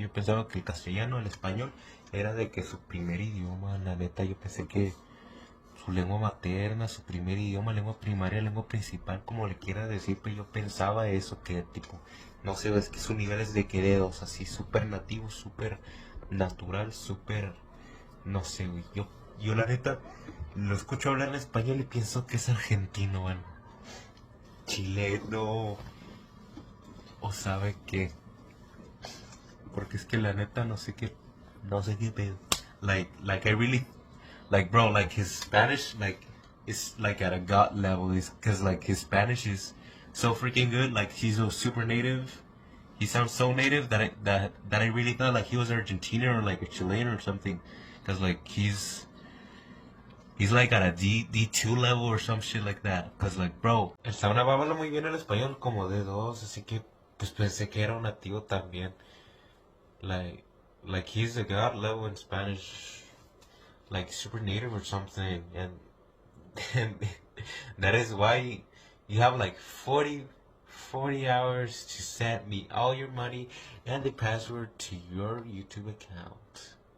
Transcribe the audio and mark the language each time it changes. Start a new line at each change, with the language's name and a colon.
Spanish: Yo pensaba que el castellano, el español, era de que su primer idioma, la neta, yo pensé que su lengua materna, su primer idioma, lengua primaria, lengua principal, como le quiera decir, pero yo pensaba eso, que tipo, no sé, es que su nivel es de que dedos, así, súper nativo, súper natural, súper, no sé, güey, yo la neta, lo escucho hablar en español y pienso que es argentino, bueno, chileno, o sabe qué, porque es que la neta no sé qué pedo.
English: Like I really, like bro, like his Spanish, like it's like at a god level, is because like his Spanish is so freaking good. Like he's so super native. He sounds so native that I really thought like he was Argentinian or like a Chilean or something, because like he's like at a D2 level or some shit like that. Cause like bro,
Spanish: el sauna habla muy bien el español como de dos, así que pues pensé que era un nativo también.
English: Like like he's a god level in Spanish, like super native or something, and that is why you have like 40 hours to send me all your money and the password to your YouTube account.